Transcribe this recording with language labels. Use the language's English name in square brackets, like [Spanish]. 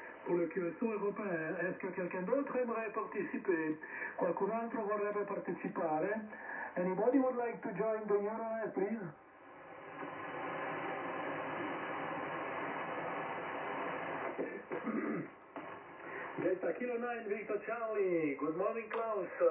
[French] Pour le QSO européen, est-ce que quelqu'un d'autre aimerait participer? [Italian] Qualcun altro vorrebbe partecipare? [English] Anybody would like to join the Euronet, please? Delta Kilo 9, Victor Charlie. Good morning, Klaus.